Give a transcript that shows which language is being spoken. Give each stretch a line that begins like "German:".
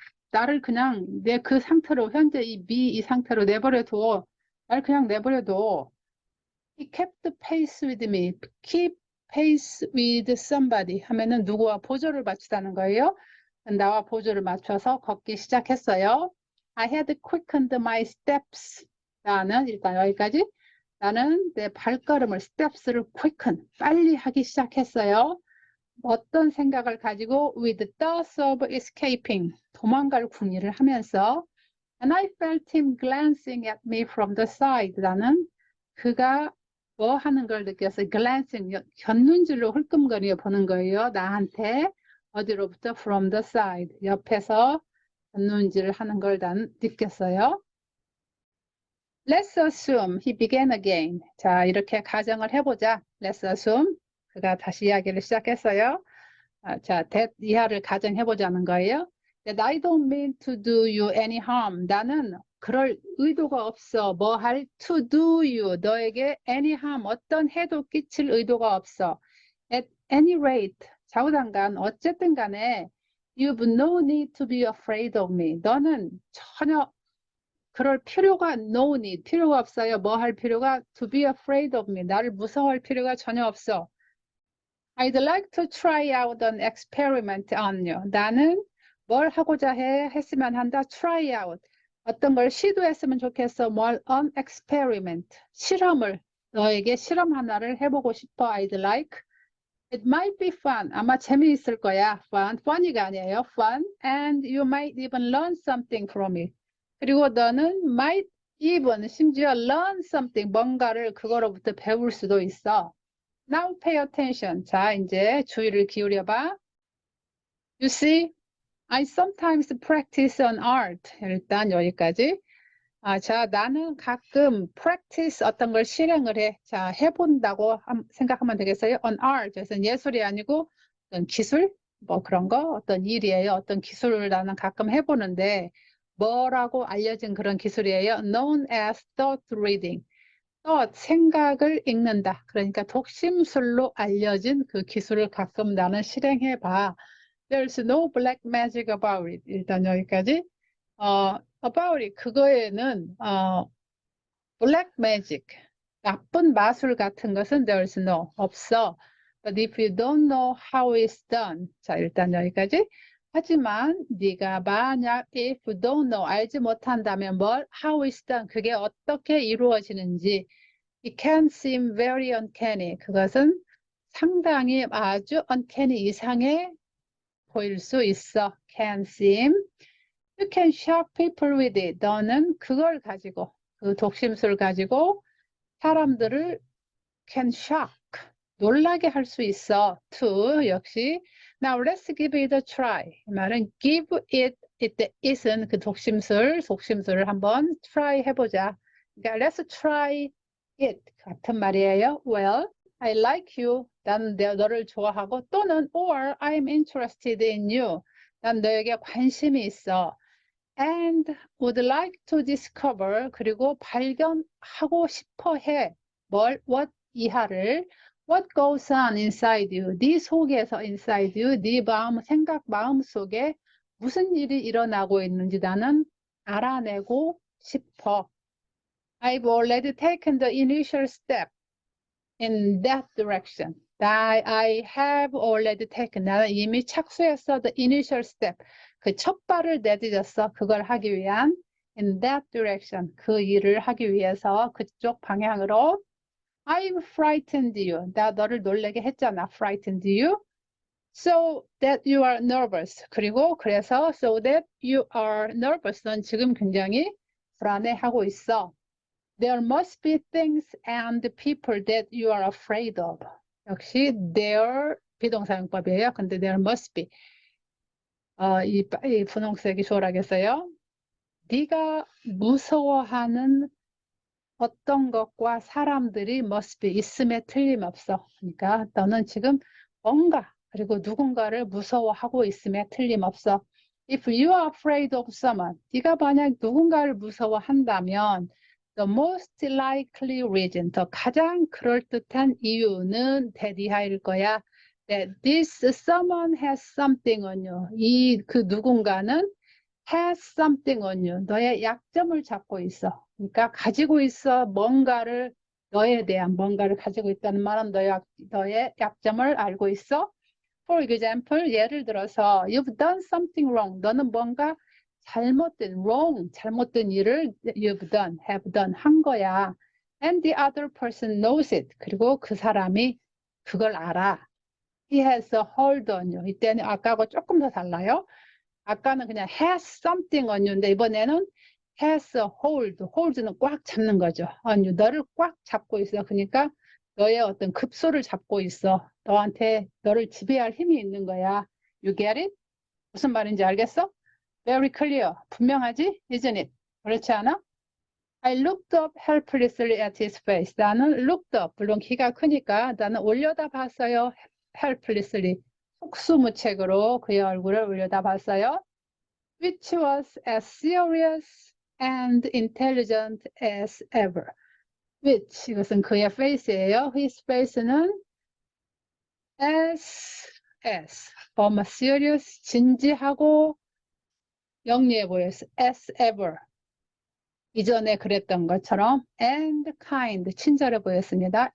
Korean: 나를 그냥 내 그 상태로, 현재 이 상태로 내버려둬. 나를 그냥 내버려둬.
English: He kept pace with me. Keep pace with somebody
Korean: 하면은 누구와 보조를 맞추다는 거예요. 나와 보조를 맞춰서 걷기 시작했어요.
English: I had quickened my steps.
Korean: 나는 일단 여기까지. 나는 내 발걸음을 steps를 quicken 빨리 하기 시작했어요. 어떤 생각을 가지고
English: with thoughts of escaping
Korean: 도망갈 궁리를 하면서
English: and I felt him glancing at me from the side.
Korean: 나는 그가 뭐 하는 걸 느꼈어요. glancing, 곁눈질로 흘끔거려 보는 거예요. 나한테 어디로부터
English: from the side,
Korean: 옆에서 곁눈질을 하는 걸 난 느꼈어요.
English: Let's assume he began again.
Korean: 자, 이렇게 가정을 해보자.
English: Let's assume
Korean: 그가 다시 이야기를 시작했어요. 자, that 이하를 가정해보자는 거예요.
English: That I don't mean to do you any harm.
Korean: 나는 그럴 의도가 없어. 뭐 할
English: to do you. 너에게 any harm.
Korean: 어떤 해도 끼칠 의도가 없어.
English: At any rate.
Korean: 좌우단간 어쨌든 간에
English: you've no need to be afraid of me.
Korean: 너는 전혀 그럴 필요가
English: no need.
Korean: 필요가 없어요. 뭐 할 필요가
English: to be afraid of me.
Korean: 나를 무서워할 필요가 전혀 없어.
English: I'd like to try out an experiment on you.
Korean: 나는 뭘 하고자 했으면 한다.
English: Try out.
Korean: 어떤 걸 시도했으면 좋겠어. 뭘
English: an experiment.
Korean: 실험을. 너에게 실험 하나를 해보고 싶어.
English: I'd like. It might be fun.
Korean: 아마 재미있을 거야.
English: Fun.
Korean: funny가 아니에요.
English: Fun. And you might even learn something from it.
Korean: 그리고 너는
English: might even 심지어 learn something.
Korean: 뭔가를 그거로부터 배울 수도 있어.
English: Now pay attention.
Korean: 자, 이제 주의를 기울여봐.
English: You see, I sometimes practice on art.
Korean: 일단 여기까지. 자, 나는 가끔 practice 어떤 걸 실행을 해. 자, 해본다고 생각하면 되겠어요.
English: On art.
Korean: 그래서 예술이 아니고 어떤 기술? 뭐 그런 거? 어떤 일이에요. 어떤 기술을 나는 가끔 해보는데 뭐라고 알려진 그런 기술이에요.
English: Known as thought reading.
Korean: 생각을 읽는다. 그러니까 독심술로 알려진 그 기술을 가끔 나는 실행해 봐.
English: There's no black magic about it.
Korean: 일단 여기까지.
English: about it.
Korean: 그거에는 black magic. 나쁜 마술 같은 것은
English: there's no.
Korean: 없어.
English: But if you don't know how it's done.
Korean: 자, 일단 여기까지. 하지만 네가 만약
English: if you don't know
Korean: 알지 못한다면 뭘
English: how it's done
Korean: 그게 어떻게 이루어지는지
English: it can seem very uncanny
Korean: 그것은 상당히 아주 uncanny 이상해 보일 수 있어
English: can seem you can shock people with it
Korean: 너는 그걸 가지고 그 독심술 가지고 사람들을
English: can shock
Korean: 놀라게 할 수 있어
English: to 역시 Now let's give it a try.
Korean: 이 말은 give it it은 그 독심술을 한번 try 해보자. 그러니까
English: let's try it
Korean: 같은 말이에요.
English: Well, I like you.
Korean: 난 너를 좋아하고 또는
English: or I'm interested in you.
Korean: 난 너에게 관심이 있어.
English: And would like to discover
Korean: 그리고 발견하고 싶어 해. 뭘?
English: What 이하를 What goes on inside you?
Korean: 네 속에서
English: inside you,
Korean: 네 마음, 생각 마음 속에 무슨 일이 일어나고 있는지 나는 알아내고 싶어.
English: I've already taken the initial step in that direction. I have already taken.
Korean: 나는 이미 착수했어.
English: The initial step.
Korean: 그 첫 발을 내디뎠어. 그걸 하기 위한
English: in that direction.
Korean: 그 일을 하기 위해서 그쪽 방향으로
English: I've frightened you.
Korean: 나 너를 놀래게 했잖아. Frightened you.
English: So that you are nervous.
Korean: 그리고 그래서
English: so that you are nervous.
Korean: 넌 지금 굉장히 불안해하고 있어.
English: There must be things and people that you are afraid of.
Korean: 역시 there 비동사용법이에요. 근데 there must be. 이 분홍색이 좋으라겠어요. 네가 무서워하는 어떤 것과 사람들이 must be 있음에 틀림없어. 그러니까 너는 지금 뭔가 그리고 누군가를 무서워하고 있음에 틀림없어.
English: If you are afraid of someone,
Korean: 네가 만약 누군가를 무서워한다면
English: the most likely reason,
Korean: 더 가장 그럴듯한 이유는 대디하일 거야.
English: That this someone has something on you.
Korean: 그 누군가는
English: has something on you.
Korean: 너의 약점을 잡고 있어. 그러니까 가지고 있어 뭔가를 너에 대한 뭔가를 가지고 있다는 말은 너의 약점을 알고 있어.
English: For example,
Korean: 예를 들어서
English: you've done something wrong.
Korean: 너는 뭔가 잘못된 일을 you've done, have done 한 거야.
English: And the other person knows it.
Korean: 그리고 그 사람이 그걸 알아.
English: He has a hold on you.
Korean: 이때는 아까하고 조금 더 달라요. 아까는 그냥
English: has something on you
Korean: 인데 이번에는
English: has a hold.
Korean: hold는 꽉 잡는 거죠.
English: on you.
Korean: 너를 꽉 잡고 있어. 그러니까 너의 어떤 급소를 잡고 있어. 너한테 너를 지배할 힘이 있는 거야.
English: You get it?
Korean: 무슨 말인지 알겠어?
English: Very clear. 분명하지? Isn't it?
Korean: 그렇지 않아?
English: I looked up helplessly at his face.
Korean: 나는 looked up. 물론 키가 크니까 나는 올려다 봤어요. helplessly. 속수무책으로 그의 얼굴을 올려다봤어요.
English: Which was as serious and intelligent as ever.
Korean: Which 이것은 그의 face예요. His face는 as 너무 serious 진지하고 영리해 보였어.
English: As ever.
Korean: 이전에 그랬던 것처럼
English: and kind
Korean: 친절해 보였습니다.